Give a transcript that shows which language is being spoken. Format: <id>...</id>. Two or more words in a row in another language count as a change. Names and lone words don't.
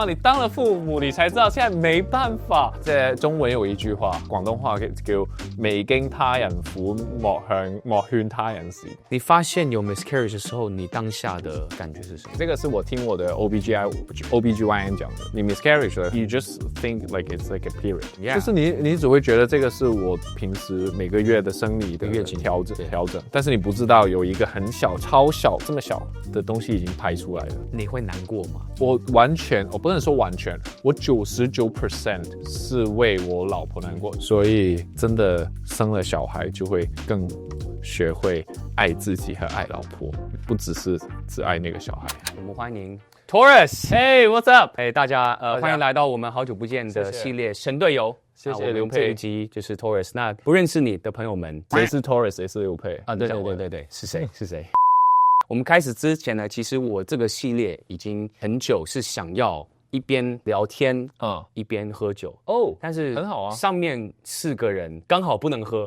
<zh>你当了父母，你才知道现在没办法。在中文有一句话，广东话叫未經他人苦，莫勸他人善。你發現有 miscarriage 的時候，你當下的感覺是什麼？這個是我聽我的 OBGYN 講的。你 miscarriage 了 ，</zh> <en>you just think like it's like a period，</en> <zh>就是你只會覺得這個是我平時每個月的生理的月經調整，但是你不知道有一個很小、超小、這麼小的東西已經排出來了。你會難過嗎？我不能說完全，我99% 是為我老婆難過，所以真的生了小孩就會更學會愛自己和愛老婆，不只是只愛那個小孩。我們歡迎 Taurus。Hey,</zh> <en>what's up？</en> <zh>大家歡迎來到我們好久不見的系列神隊友。謝謝劉佩。這一集就是 Taurus。那不認識你的朋友們，誰是 Taurus， 誰是劉佩？啊，對，是誰？是誰？我們開始之前呢，其實我這個系列已經很久是想要一邊聊天，一邊喝酒哦，但是很好啊。上面4個人剛好不能喝，</zh>